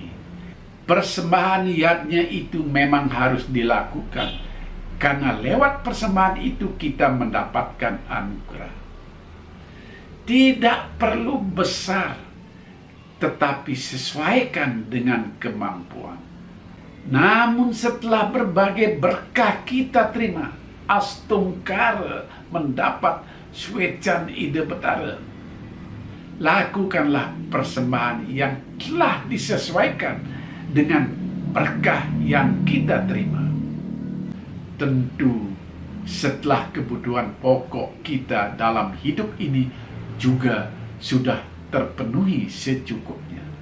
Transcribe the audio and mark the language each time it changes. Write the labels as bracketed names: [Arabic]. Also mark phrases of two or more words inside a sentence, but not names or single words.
[Indonesian] Persembahan iatnya itu memang harus dilakukan, karena lewat persembahan itu kita mendapatkan anugerah. Tidak perlu besar, tetapi sesuaikan dengan kemampuan. Namun setelah berbagai berkah kita terima, astungkara mendapat [Balinese] suecan ide betara, [Indonesian] lakukanlah persembahan yang telah disesuaikan dengan berkah yang kita terima. Tentu setelah kebutuhan pokok kita dalam hidup ini juga sudah terpenuhi secukupnya.